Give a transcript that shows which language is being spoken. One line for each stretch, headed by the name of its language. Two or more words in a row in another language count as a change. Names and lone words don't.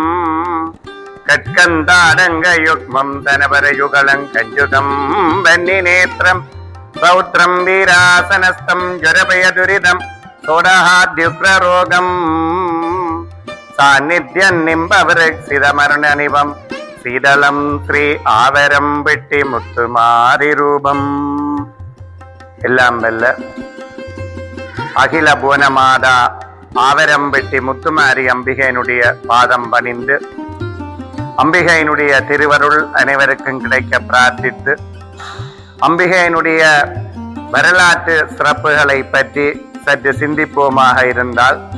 Sanskrit: कट्कन्दाडङ्गयुग्मं धनवरयुगलं कञ्जुतं वह्निनेत्रं पौत्रं वीरासनस्थं ज्वरभयदुरितं सोडहाद्युग्ररोगं सान्निध्यं निम्बवृक्षितमरुणनिवं शीतलं श्री आवरं विट्टि मुत्तुमारिरूपम्.
Tamil: எல்லாம் வெல்ல அகில புவனமாதா ஆவரம்பெட்டி முத்துமாரி அம்பிகையினுடைய பாதம் பணிந்து அம்பிகையினுடைய திருவருள் அனைவருக்கும் கிடைக்க பிரார்த்தித்து அம்பிகையினுடைய வரலாற்று சிறப்புகளை பற்றி சற்று சிந்திப்போமாக இருந்தால்,